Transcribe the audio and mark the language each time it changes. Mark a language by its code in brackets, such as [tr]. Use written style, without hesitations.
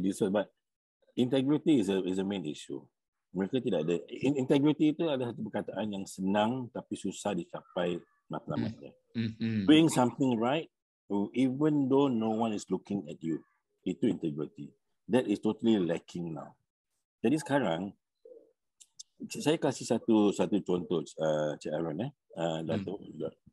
[en] But integrity is a main issue. [ms] Mereka tidak ada. Integrity itu adalah satu perkataan yang senang tapi susah dicapai matlamatnya. [en] Doing something right, even though no one is looking at you, itu integrity. That is totally lacking now. [ms] Jadi sekarang saya kasih satu contoh, Cik Aaron, Dato' juga.